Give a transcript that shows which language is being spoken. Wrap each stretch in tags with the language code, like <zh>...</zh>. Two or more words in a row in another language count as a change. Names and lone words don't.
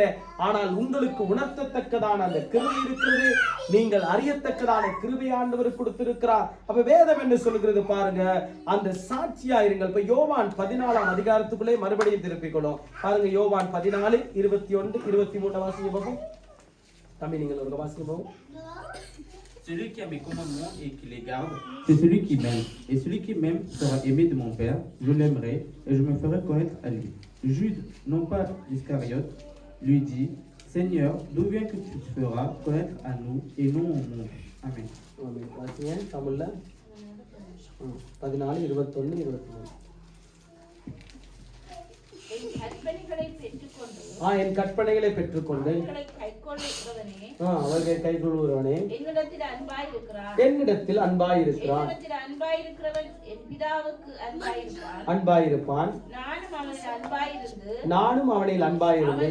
<ta>ஆனால் உங்களுக்கு உணர்த்தத்தக்கதான அந்த கிருபை இருக்கிறது, நீங்கள் அறியத்தக்கதான கிருபை ஆண்டவர் கொடுத்திருக்கிறார். அப்ப வேதம் என்ன சொல்லுகிறது பாருங்க, அந்த சாட்சியா இருங்கள். இப்ப யோவான் 14ஆம் அதிகாரத்துக்குள்ளே மறுபடியும் திருப்பிக்கொள்ளும். பாருங்க, யோவான் 14, 21, 23 வாசிங்க பாப்போம். தம்பி நீங்கள் ஒரு வாசிங்க பாப்போம்.</ta> <fr>Celui qui a mes commandements et qui les garde, c'est celui qui m'aime. Et celui qui m'aime sera aimé de mon Père, je l'aimerai et je me ferai connaître à lui. Jude, non pas l'Iscariote, lui dit, Seigneur, d'où vient que tu te feras connaître à nous et non au monde? Amen.</fr> <ta>Amen. வாசிங்க தமிழ்ல 14, 21, 23. என் கற்பனைகளை பெற்றுக்கொண்டு அவர்கள் கைகொள்ளுகிறவனே என்னிடத்தில் அன்பாயிருக்கிறான், அன்பாயிருப்பான், நானும் அவனில் அன்பாயிருந்து</ta>